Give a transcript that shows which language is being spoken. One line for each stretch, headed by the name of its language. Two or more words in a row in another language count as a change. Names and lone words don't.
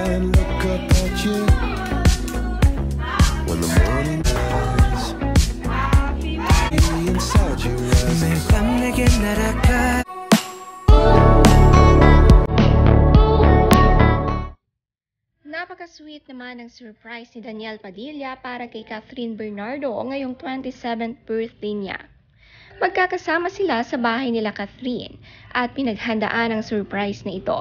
English: and look up at you when the morning lies. Inside your eyes.
Korean: 매일 밤 내게 날아가.
Filipino: Napaka-sweet naman ng surprise ni Daniel Padilla para kay Catherine Bernardo ngayong 27th birthday niya. Magkakasama sila sa bahay nila Catherine at pinaghandaan ang surprise na ito.